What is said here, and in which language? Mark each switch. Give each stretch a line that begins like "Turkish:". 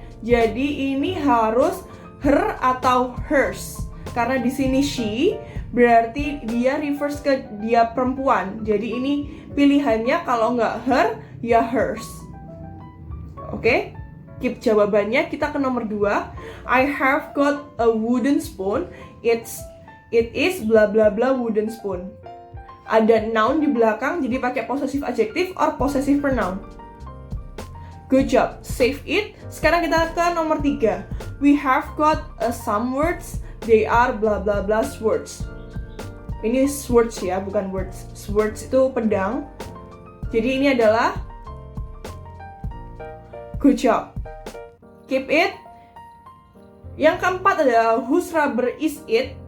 Indonesian: Jadi ini harus her atau hers. Karena di sini she, berarti dia refers ke dia perempuan. Jadi ini pilihannya kalau nggak her, ya hers. Oke? Keep jawabannya, kita ke nomor 2.
English: I have got a wooden spoon. It is bla bla bla wooden spoon.
Indonesian: Ada noun di belakang, jadi pakai
English: possessive adjective or possessive pronoun. Good job, save it.
Indonesian: Sekarang kita ke nomor 3.
English: We have got some words. They are bla bla bla swords.
Indonesian: Ini swords ya, bukan words. Swords itu pedang. Jadi ini adalah
English: good job. Keep it.
Indonesian: Yang keempat adalah
English: whose rubber is it?